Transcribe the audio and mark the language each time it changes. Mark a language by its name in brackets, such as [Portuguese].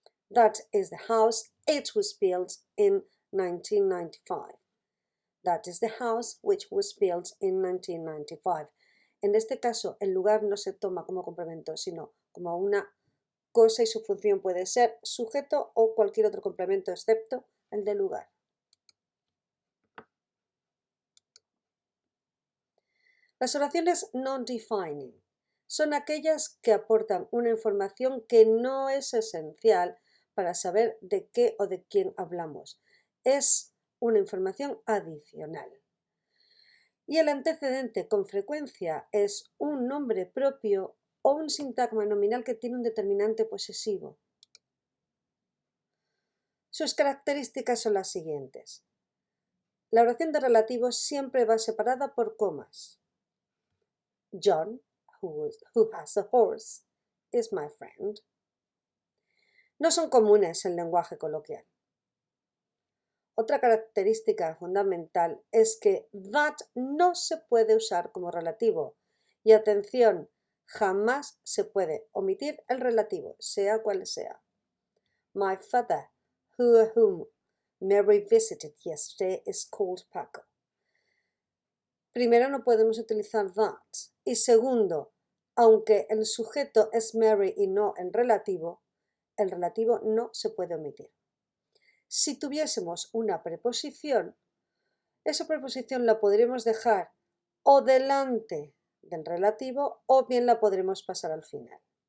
[English] That is the house, it was built in 1995. That is the house which was built in 1995. [Spanish] En este caso, el lugar no se toma como complemento, sino como una cosa y su función puede ser sujeto o cualquier otro complemento excepto el del lugar. Las oraciones non-defining son aquellas que aportan una información que no es esencial para saber de qué o de quién hablamos. Es una información adicional. Y el antecedente con frecuencia es un nombre propio o un sintagma nominal que tiene un determinante posesivo. Sus características son las siguientes. La oración de relativo siempre va separada por comas. [English] John, who has a horse, is my friend. [Spanish] No son comunes en lenguaje coloquial. Otra característica fundamental es que that no se puede usar como relativo. Y atención, jamás se puede omitir el relativo, sea cual sea. [English] My father, whom Mary visited yesterday, is called Paco. [Spanish] Primero, no podemos utilizar that. Y segundo, aunque el sujeto es Mary y no el relativo no se puede omitir. Si tuviésemos una preposición, esa preposición la podremos dejar o delante del relativo o bien la podremos pasar al final.